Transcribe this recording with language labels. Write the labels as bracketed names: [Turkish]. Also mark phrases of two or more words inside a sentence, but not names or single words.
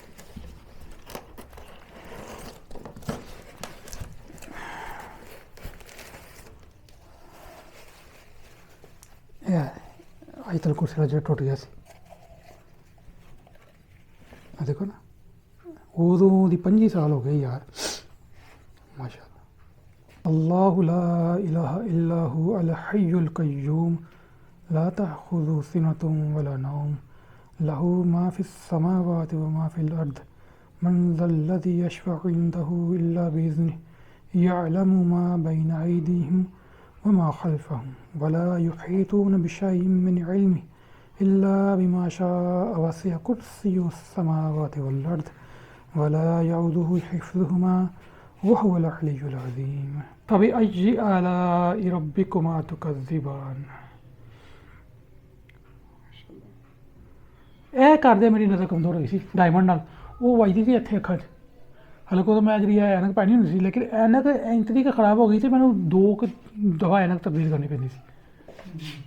[Punjabi] ਆਇਤਲ ਕੁਰਸੀ ਦਾ ਜਿਹੜਾ ਟੁੱਟ ਗਿਆ ਸੀ ਆ ਦੇਖੋ ਨਾ। ਉਦੋਂ ਦੀ 25 ਸਾਲ ਹੋ ਗਏ ਯਾਰ, [Arabic] ما شاء الله. الله لا إله إلا هو الحي القيوم لا تأخذه سنة ولا نوم له ما في السماوات وما في الأرض من ذا الذي يشفع عنده إلا بإذنه يعلم ما بين أيديهم وما خلفهم ولا يحيطون بشيء من علمه إلا بما شاء وسع كرسيه السماوات والأرض ولا يؤوده حفظهما وهو العلي العظيم فبأي آلاء ربكما تكذبان. [Punjabi] ਇਹ ਕਰਦੇ ਮੇਰੀ ਨਜ਼ਰ ਕਮਜ਼ੋਰ ਹੋਈ ਸੀ ਡਾਇਮੰਡ ਨਾਲ। ਉਹ ਵੱਜਦੀ ਸੀ ਇੱਥੇ ਅੱਖਾਂ 'ਚ। ਹਾਲਾਂਕਿ ਉਦੋਂ ਮੈਂ ਜਿਹੜੀ ਐਨਕ ਪਹਿਨੀ ਹੁੰਦੀ ਸੀ, ਲੇਕਿਨ ਐਨਕ ਇੰਨੀ ਕੁ ਖਰਾਬ ਹੋ ਗਈ ਸੀ ਮੈਨੂੰ 2 ਦਫਾ ਐਨਕ ਤਬਦੀਲ ਕਰਨੀ ਪੈਂਦੀ ਸੀ।